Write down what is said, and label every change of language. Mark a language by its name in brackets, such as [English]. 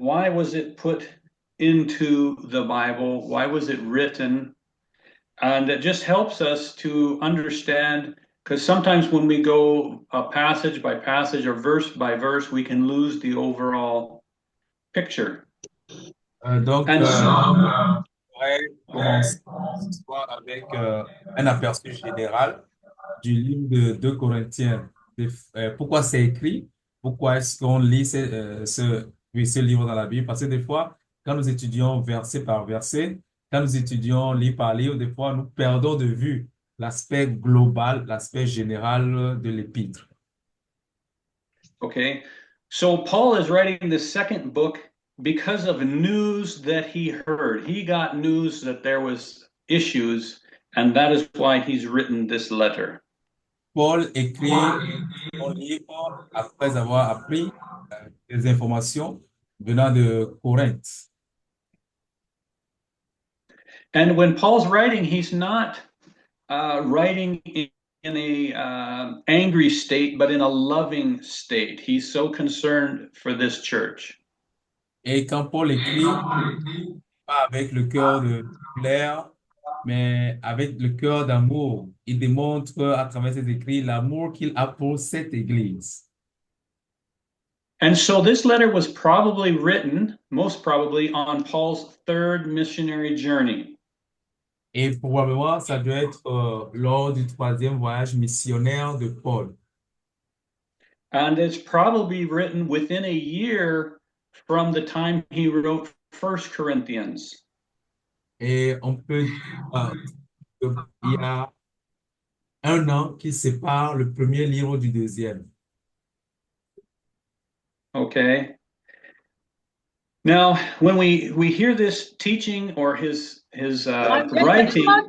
[English] Why was it put into the Bible? Why was it written? And it just helps us to understand, because sometimes when we go passage by passage or verse by verse, we can lose the overall picture. [French] Donc, [English] And [French] on pourrait commencer ce soir avec un aperçu général du livre de 2 Corinthiens. Pourquoi c'est écrit? Pourquoi est-ce qu'on lit ce livre dans la Bible? Parce que des fois, quand nous étudions verset par verset, quand nous étudions livre par livre, des fois, nous perdons de vue l'aspect global, l'aspect général de l'épître. [English] okay, so Paul is writing the second book because of news that he heard. He got news that there was issues, and that is why he's written this letter. [French] Paul écrit son livre après avoir appris des informations venant de Corinthe. [English] And when Paul's writing, he's not writing in a angry state, but in a loving state. He's so concerned for this church. [French] Et quand Paul écrit, pas avec le cœur de colère, mais avec le cœur d'amour, il démontre à travers ses écrits l'amour qu'il a pour cette Église. [English] And so this letter was probably written, most probably, on Paul's third missionary journey. [French] Et probablement, ça doit être lors du troisième voyage missionnaire de Paul. [English] And it's probably written within a year from the time he wrote First Corinthians. [French] Et on peut dire qu'il y a un an qui sépare le premier livre du deuxième. [English] Okay. Now, when we hear this teaching or his writing,